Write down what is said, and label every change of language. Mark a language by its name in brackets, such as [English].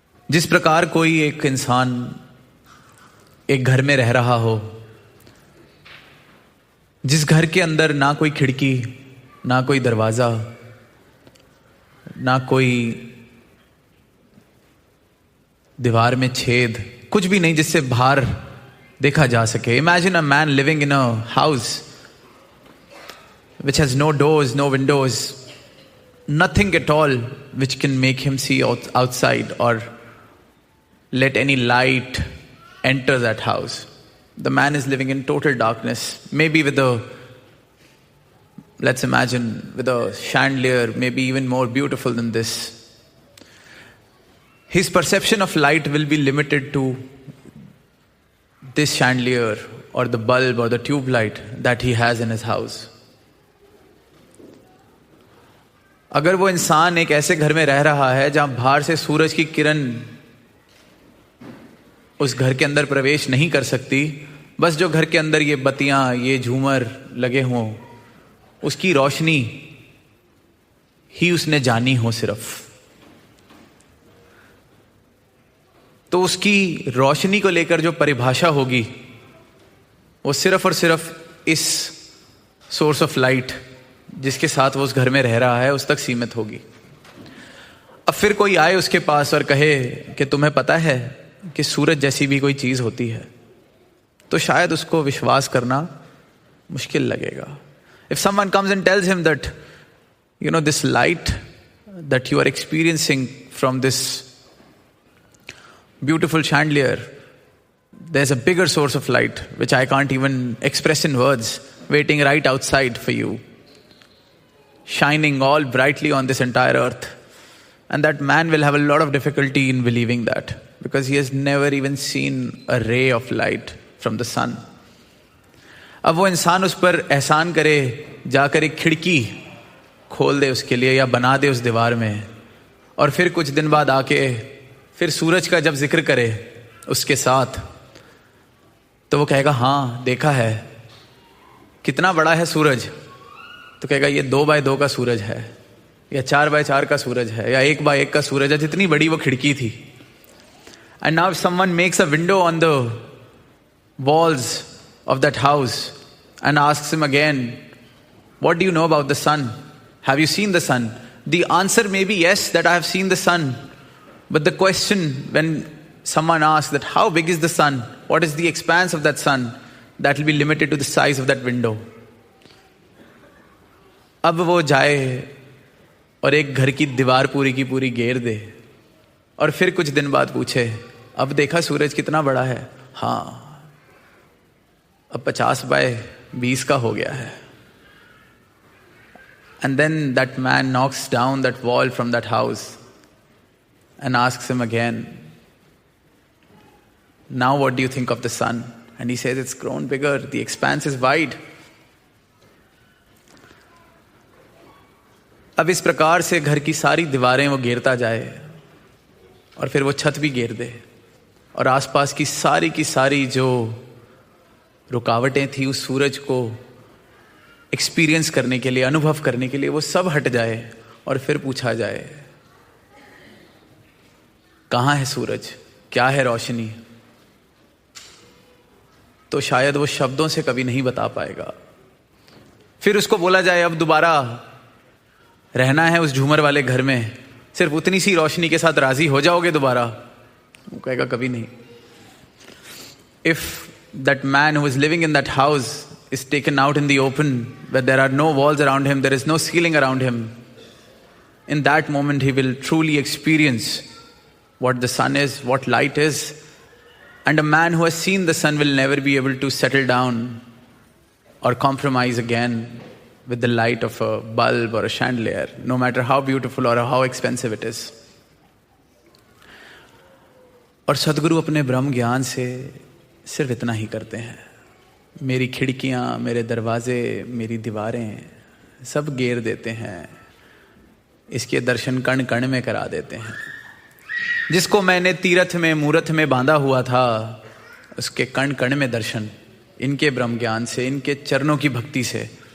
[Hindi] जिस प्रकार कोई एक इंसान एक घर में रह रहा हो, जिस घर के अंदर ना कोई खिड़की, ना कोई दरवाजा, ना कोई दीवार में छेद, कुछ भी नहीं जिससे बाहर देखा जा सके। [English] Imagine a man living in a house which has no doors, no windows, nothing at all which can make him see outside or let any light enter that house. The man is living in total darkness, maybe with a, let's imagine, with a chandelier, maybe even more beautiful than this. His perception of light will be limited to this chandelier or the bulb or the tube light that he has in his house. [Hindi] अगर वो इंसान एक ऐसे घर में रह रहा है जहां बाहर से सूरज की किरण उस घर के अंदर प्रवेश नहीं कर सकती, बस जो घर के अंदर ये बत्तियां, ये झूमर लगे हों, उसकी रोशनी ही उसने जानी हो सिर्फ, तो उसकी रोशनी को लेकर जो परिभाषा होगी वो सिर्फ और सिर्फ इस [English] source of light [Hindi] जिसके साथ वो उस घर में रह रहा है उस तक सीमित होगी। अब फिर कोई आए उसके पास और कहे कि तुम्हें पता है कि सूरज जैसी भी कोई चीज होती है, तो शायद उसको विश्वास करना मुश्किल लगेगा। [English] If someone comes and tells him that this light that you are experiencing from this beautiful chandelier, there's a bigger source of light which I can't even express in words, waiting right outside for you, shining all brightly on this entire earth. And that man will have a lot of difficulty in believing that, because he has never even seen a ray of light from the sun. [Hindi] अब वो इंसान उस पर एहसान करे, जाकर एक खिड़की खोल दे उसके लिए या बना दे उस दीवार में, और फिर कुछ दिन बाद आके फिर सूरज का जब जिक्र करे उसके साथ, तो वो कहेगा हाँ देखा है, कितना बड़ा है सूरज, तो कहेगा ये 2x2 का सूरज है, या 4x4 का सूरज है, या 1x1 का सूरज है, जितनी बड़ी वो खिड़की थी। [English] And now someone makes a window on the walls of that house and asks him again, what do you know about the sun, have you seen the sun? The answer may be yes, that I have seen the sun. But the question, when someone asks that how big is the sun, what is the expanse of that sun, that will be limited to the size of that window. [Hindi] अब वो जाए और एक घर की दीवार पूरी की पूरी घेर दे, और फिर कुछ दिन बाद पूछे अब देखा सूरज कितना बड़ा है? हाँ, अब 50x20 का हो गया है. [English] And then that man knocks down that wall from that house and asks him again, now what do you think of the sun? And he says, it's grown bigger, the expanse is wide. [Hindi] अब इस प्रकार से घर की सारी दीवारें वो घेरता जाए, और फिर वो छत भी घेर दे, और आसपास की सारी जो रुकावटें थी उस सूरज को एक्सपीरियंस करने के लिए, अनुभव करने के लिए, वो सब हट जाए, और फिर पूछा जाए कहाँ है सूरज, क्या है रोशनी, तो शायद वो शब्दों से कभी नहीं बता पाएगा. फिर उसको बोला जाए अब दोबारा रहना है उस झूमर वाले घर में, सिर्फ उतनी सी रोशनी के साथ राजी हो जाओगे दोबारा? वो कहेगा कभी नहीं. [English] If that man who is living in that house is taken out in the open, where there are no walls around him, there is no ceiling around him, in that moment he will truly experience what the sun is, what light is. And a man who has seen the sun will never be able to settle down or compromise again with the light of a bulb or a chandelier, no matter how beautiful or how expensive it is. [Hindi] और सदगुरु अपने ब्रह्म ज्ञान से सिर्फ इतना ही करते हैं. मेरी खिड़कियां, मेरे दरवाजे, मेरी दीवारें सब घेर देते हैं, इसके दर्शन कण कण में करा देते हैं. जिसको मैंने तीरथ में मूरत में बांधा हुआ था, उसके कण कण में दर्शन इनके ब्रह्म ज्ञान से, इनके चरणों की भक्ति से.